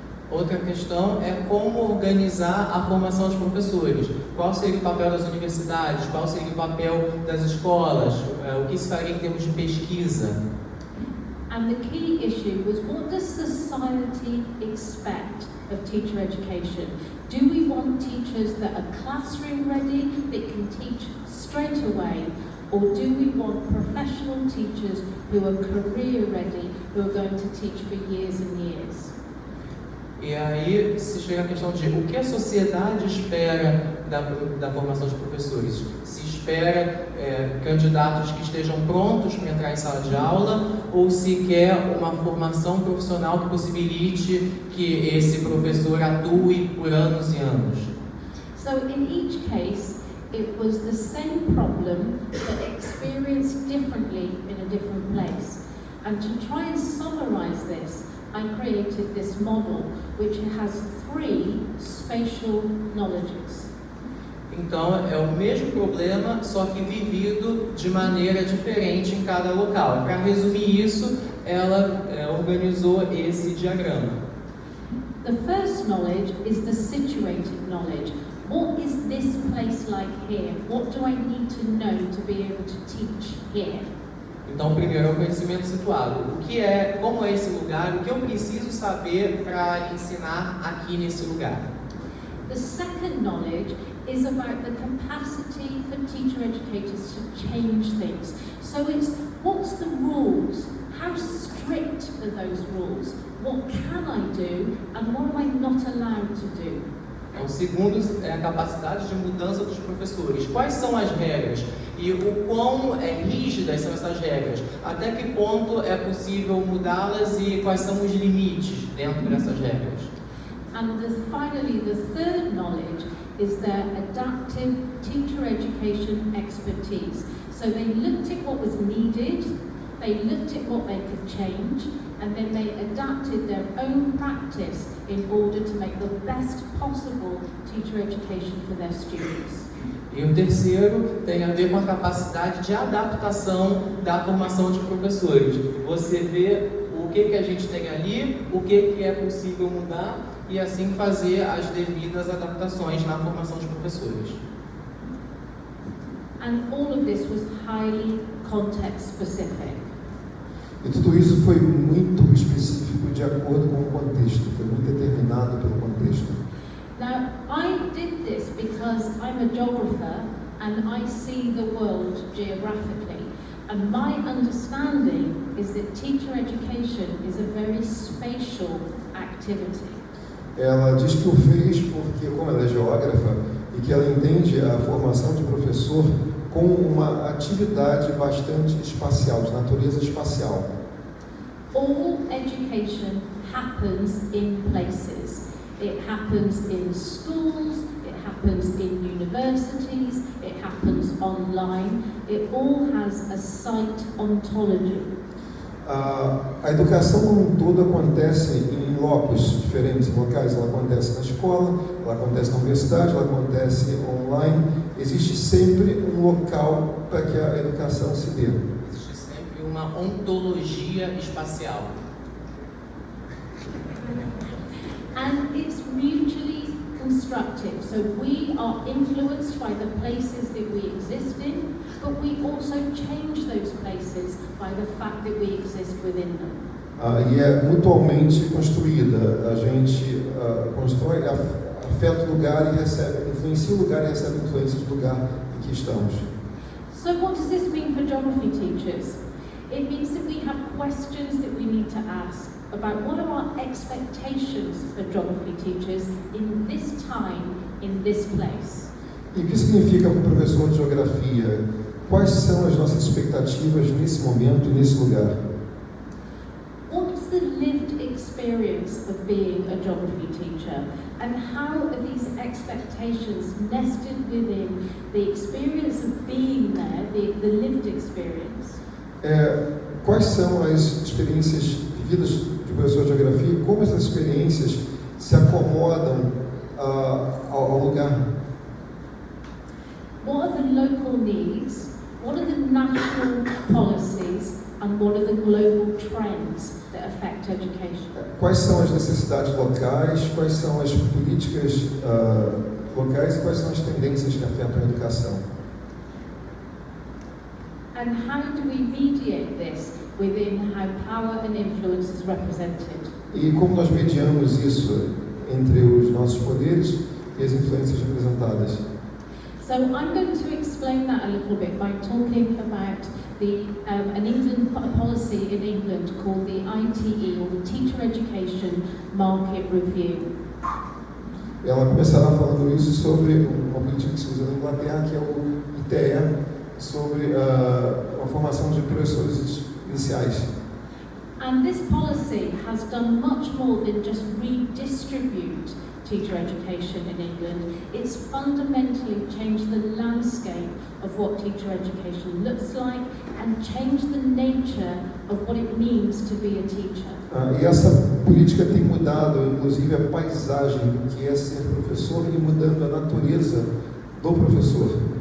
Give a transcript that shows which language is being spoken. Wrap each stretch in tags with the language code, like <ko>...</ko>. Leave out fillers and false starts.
<pt>Outra questão é como organizar a formação de professores. Qual seria o papel das universidades? Qual seria o papel das escolas? O que se faria em termos de pesquisa?</pt> <en>And the key issue was, what does society expect of teacher education? Do we want teachers that are classroom ready, that can teach straight away? Or do we want professional teachers who are career ready, who are going to teach for years and years?</en> <pt>E aí se chega a questão de o que a sociedade espera da formação de professores. Se espera candidatos que estejam prontos para entrar em sala de aula, ou se quer uma formação profissional que possibilite que esse professor atue por anos e anos.</pt> <en>So in each case, it was the same problem but experienced differently in a different place. And to try and summarize this, I created this model which has 3 spatial knowledges.</en> <pt>Então é o mesmo problema, só que vivido de maneira diferente em cada local. Para resumir isso, ela organizou esse diagrama.</pt> <en>The first knowledge is the situated knowledge. What is this place like here? What do I need to know to be able to teach here?</en> <pt>Então, primeiro é o conhecimento situado. Como é esse lugar? O que eu preciso saber para ensinar aqui nesse lugar?</pt> <en>The second knowledge is about the capacity for teacher educators to change things. So it's, what's the rules? How strict are those rules? What can I do and what am I not allowed to do?</en> <pt>O segundo é a capacidade de mudança dos professores. Quais são as regras? E o quão rígidas são essas regras? Até que ponto é possível mudá-las e quais são os limites dentro dessas regras?</pt> <en>And finally, the third knowledge is their adaptive teacher education expertise. So they looked at what was needed, they looked at what they could change, and then they adapted their own practice in order to make the best possible teacher education for their students.</en> <pt>E o terceiro tem a ver com a capacidade de adaptação da formação de professores. Você vê o que a gente tem ali, o que é possível mudar e assim fazer as devidas adaptações na formação de professores.</pt> <en>And all of this was highly context specific.</en> <pt>E tudo isso foi muito específico de acordo com o contexto, foi muito determinado pelo contexto.</pt> <en>Now, I did this because I'm a geographer and I see the world geographically. And my understanding is that teacher education is a very spatial activity.</en> <pt>Ela diz que o fez porque, como ela é geógrafa, e que ela entende a formação de professor como uma atividade bastante espacial, de natureza espacial.</pt> <en>All education happens in places. It happens in schools, it happens in universities, it happens online. It all has a site ontology.</en> <pt>A educação como um todo acontece em locos diferentes, locais. Ela acontece na escola, ela acontece na universidade, ela acontece online. Existe sempre um local para que a educação se dê. Existe sempre uma ontologia espacial.</pt> <en>And it's mutually constructive. So we are influenced by the places that we exist in, but we also change those places by the fact that we exist within them.</en> <pt>E é mutualmente construída. A gente constrói, afeta o lugar e recebe, influencia o lugar e recebe influências do lugar em que estamos.</pt> <en>So what does this mean for geography teachers? It means that we have questions that we need to ask about what are our expectations for geography teachers in this time, in this place.</en> <pt>E o que significa para o professor de geografia? Quais são as nossas expectativas nesse momento, nesse lugar?</pt> <en>What's the lived experience of being a geography teacher? And how are these expectations nested within the experience of being there, the lived experience?</en> <pt>Quais são as experiências vividas de professor de geografia? Como essas experiências se acomodam ao lugar.</pt> <en>What are the local needs? What are the national policies? And what are the global trends that affect education?</en> <pt>Quais são as necessidades locais? Quais são as políticas locais? E quais são as tendências que afetam a educação?</pt> <en>And how do we mediate this within how power and influence is represented?</en> <pt>E como nós mediamos isso entre os nossos poderes e as influências representadas?</pt> <en>So I'm going to explain that a little bit by talking about an policy in England called the ITE, or the Teacher Education Market Review.</en> <pt>Ela começará falando isso sobre uma política que se usa na Inglaterra, que é o ITE, sobre a formação de professores iniciais.</pt> <en>And this policy has done much more than just redistribute teacher education in England. It's fundamentally changed the landscape of what teacher education looks like and changed the nature of what it means to be a teacher.</en> <pt>E essa política tem mudado, inclusive, a paisagem do que é ser professor e mudando a natureza do professor.</pt>